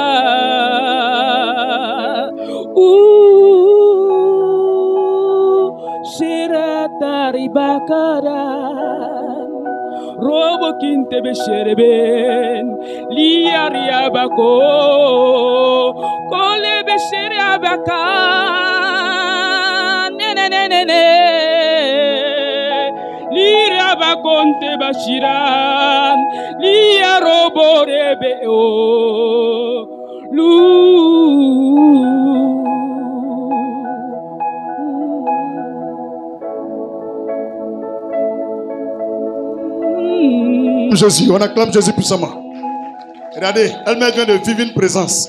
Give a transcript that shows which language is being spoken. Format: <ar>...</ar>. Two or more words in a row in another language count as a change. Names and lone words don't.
<fr>shiratari bakaran robo kinte beshere ben liaria bako kole beshere abakan ne Lira bakonte bashiran, lia robo rebe o lu. Jésus, on acclame Jésus puissamment. Regardez, elle-même vient de vivre une présence.</fr>